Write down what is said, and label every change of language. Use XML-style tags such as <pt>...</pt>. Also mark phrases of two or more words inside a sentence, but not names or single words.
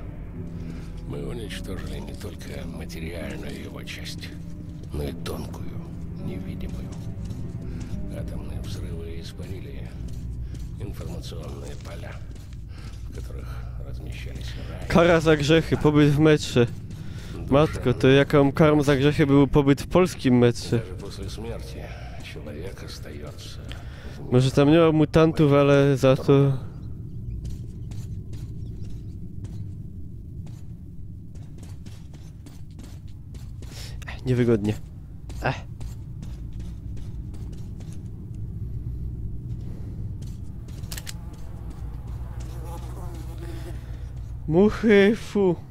<ru>Мы уничтожили не только материальную его часть, но и тонкую, невидимую. Атомные взрывы испарили информационные поля, в которых размещались рай.</ru> <pl>Kara za grzechy, pobyt w metrze. Matko, to jaką karą za grzechy był pobyt w polskim metrze?</pl> <ru>Даже после смерти человек остается.</ru> <pl>Może tam nie ma mutantów, ale za to... Niewygodnie. Muchy, fu.</pl>